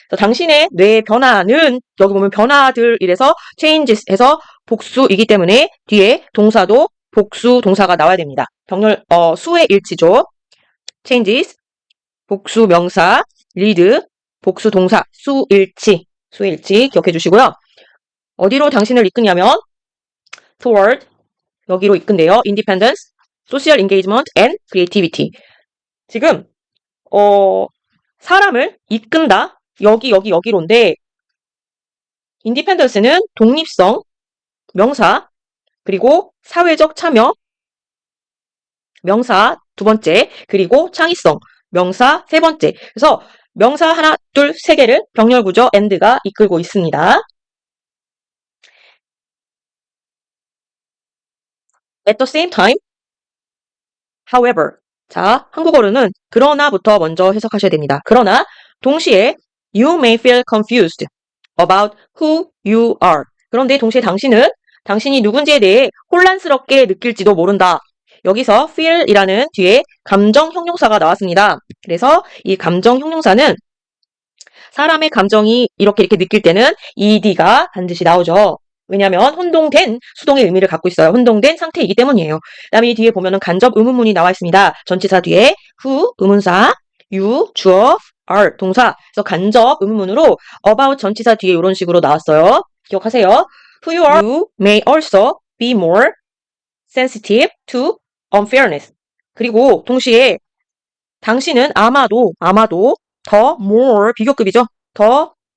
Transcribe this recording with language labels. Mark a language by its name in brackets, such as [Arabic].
[Korean] 당신의 뇌의 변화는 여기 보면 변화들 이래서 changes에서 복수이기 때문에 뒤에 동사도 복수 동사가 나와야 됩니다. 병렬 수의 일치죠. changes 복수 명사 lead 복수 동사 수일치 기억해 주시고요. 어디로 당신을 이끄냐면 toward 여기로 이끈대요. [English] independence, social engagement, and creativity. [Korean] 지금 사람을 이끈다. 여기로인데 independence는 독립성, 명사, 그리고 사회적 참여, 명사 두 번째, 그리고 창의성, 명사 세 번째. 그래서 명사 하나, 둘, 세 개를 병렬 구조 and가 이끌고 있습니다. [English] At the same time, however. [Korean] 자, 한국어로는 그러나부터 먼저 해석하셔야 됩니다. 그러나 동시에 [English] you may feel confused about who you are. [Korean] 그런데 동시에 당신은 당신이 누군지에 대해 혼란스럽게 느낄지도 모른다. 여기서 feel이라는 뒤에 감정 형용사가 나왔습니다. 그래서 이 감정 형용사는 사람의 감정이 이렇게 느낄 때는 ed가 반드시 나오죠. 왜냐하면 혼동된 수동의 의미를 갖고 있어요. 혼동된 상태이기 때문이에요. 그 다음에 이 뒤에 보면은 간접 의문문이 나와 있습니다. 전치사 뒤에 who 의문사, you 주어, are 동사. 그래서 간접 의문문으로 about 전치사 뒤에 이런 식으로 나왔어요. 기억하세요. [English] Who you are, you may also be more sensitive to unfairness. [Korean] 그리고 동시에 당신은 아마도 더 more 비교급이죠. 더